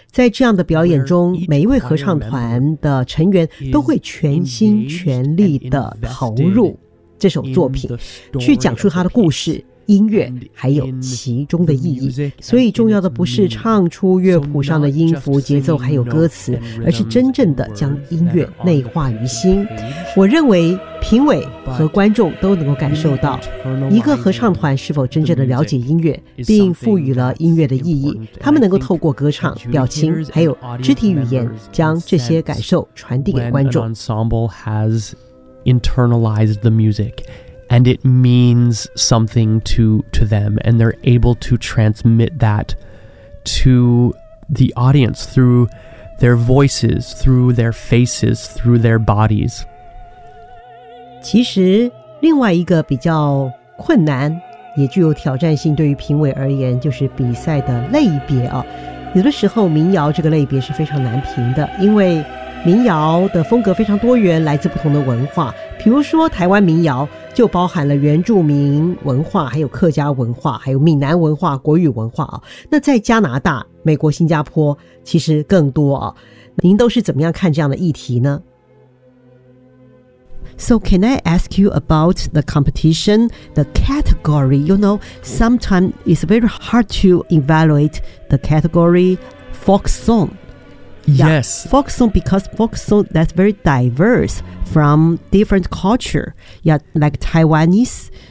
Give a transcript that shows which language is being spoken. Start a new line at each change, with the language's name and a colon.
Chinese: 在这样的表演中，每一位合唱团的成员都会全心全力地投入这首作品，去讲述他的故事、音乐还有其中的意义，所以重要的不是唱出乐谱上的音符、节奏还有歌词，而是真正的将音乐内化于心。我认为评委和观众都能够感受到一个合唱团是否真正的了解音乐并赋予了音乐的意义，他们能够透过歌唱、表情还有肢体语言将这些感受传递给观众。
English: When an ensemble has internalized the musicAnd it means something to them, and they're able to transmit that to the audience through their voices, through their faces, through their bodies.
Chinese: 其实另外一个比较困难也具有挑战性对于评委而言就是比赛的类别啊。有的时候民谣这个类别是非常难评的，因为民谣的风格非常多元，来自不同的文化，比如说台湾民谣就包含了原住民文化还有客家文化还有闽南文化、国语文化，那在加拿大、美国、新加坡其实更多，您都是怎么样看这样的议题呢？
English: So can I ask you about the competition, the category? You know, sometimes it's very hard to evaluate the category folk songYes. Yeah, folk song, because folk song that's very diverse from different culture. Yeah, like Taiwanese